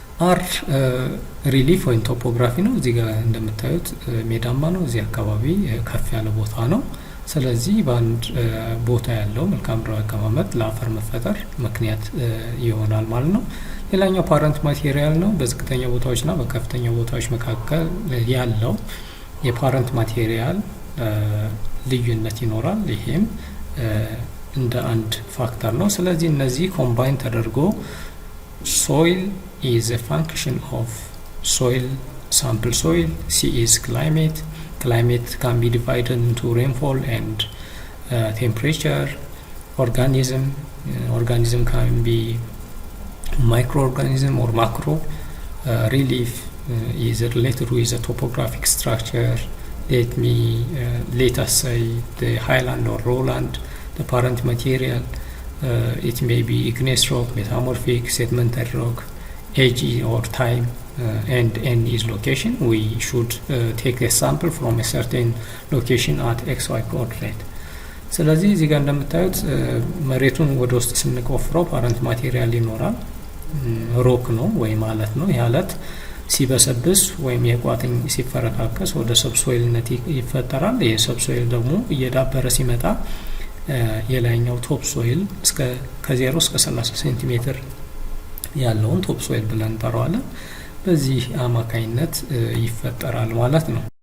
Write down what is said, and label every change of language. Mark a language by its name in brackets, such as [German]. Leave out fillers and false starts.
[Amharic] አር ሪሊፍ ወይም ቶፖግራፊ ነው። እዚህ ጋር እንደምታዩት ሜዳማ ነው። እዚህ አካባቢ ከፍ ያለ ቦታ ነው። ስለዚህ በአንድ ቦታ ያለው መልክዓ ምድራዊ አቀማመጥ ለአፈር መፈጠር ምክንያት ይሆናል ማለት ነው። ሌላኛው ፓረንት ማቴሪያል ነው። በዝቅተኛ ቦታዎችና በከፍተኛ ቦታዎች መካከል ያለው የፓረንት ማቴሪያል ልዩነት ይኖራል። ይሄም እንደ አንድ ፋክተር ነው። ስለዚህ እነዚህ ኮምባይን ተደርጎ [English] soil is a function of soil, sample soil. C is climate. Climate can be divided into rainfall and temperature. Organism can be microorganism or macro. Relief is related with the topographic structure. Let us say the highland or lowland. The parent material, it may be igneous rock, metamorphic, sedimentary rock. Age or time, and n is location. We should take a sample from a certain location at xy coordinate. [Amharic] ስለዚህ እዚህ ጋር እንደምታዩት መሬቱን ወደ ውስጥ ስንቆፍረው ፓረንት ማቴሪያል ይኖራል። ሮክ ነው ወይም አለት ነው። ይህ አለት ሲበሰብስ ወይም የቋጥኝ ሲፈረካከስ ወደ ሰብሶይልነት ይፈጠራል። ይህ ሰብሶይል ደግሞ እየዳበረ ሲመጣ የላይኛው ቶፕ ሶይል ከ0 እስከ 30 ሴንቲሜትር ያለውን ቶፕ ሶይል ብለን እንጠራዋለን። በዚህ አማካይነት ይፈጠራል ማለት ነው።